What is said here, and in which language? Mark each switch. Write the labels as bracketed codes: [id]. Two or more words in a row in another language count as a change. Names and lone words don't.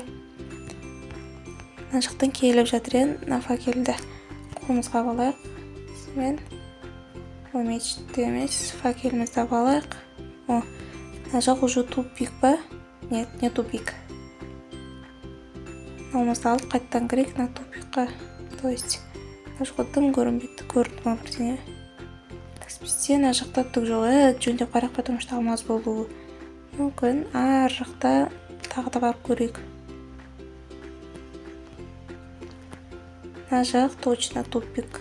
[kk] Мына жақтан келіп жатыр ең. Мына факелді қолымызға алайық. Мен мечтті емес, факелімізді алайық. О, мына жақ [ru] уже тупик [kk] ба? [ru] Нет, не тупик. [kk] Алмазды алып қайттан керек на тупикқа. [ru] То есть, [kk] мына жақта дым көрінбейді, көрінді ма бірдеңе. Бізде мына жақта түк жоқ. Жөндеп қарайық, [ru] потому что [kk] алмаз болуы мүмкін. Ар жақта тағы да барып көрейік. Мына жақ [ru] точно тупик.